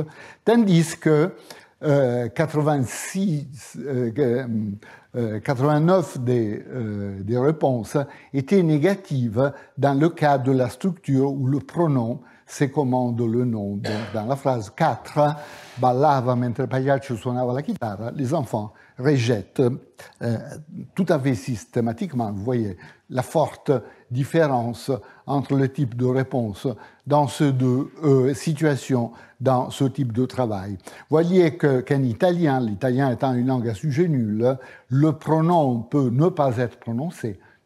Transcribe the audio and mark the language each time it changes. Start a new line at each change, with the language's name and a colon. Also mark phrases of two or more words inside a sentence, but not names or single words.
French: Tandis que 89 des réponses étaient négatives dans le cas de la structure où le pronom se commande le nom. Donc, dans la phrase 4,
Italian: ballava mentre il pagliaccio suonava la chitarra,
French: les enfants rejettent tout à fait systématiquement, vous voyez, la forte différence entre le type de réponse dans ces 2 situations, dans ce type de travail. Voyez qu'en italien, l'italien étant une langue à sujet nul, le pronom peut ne pas être prononcé.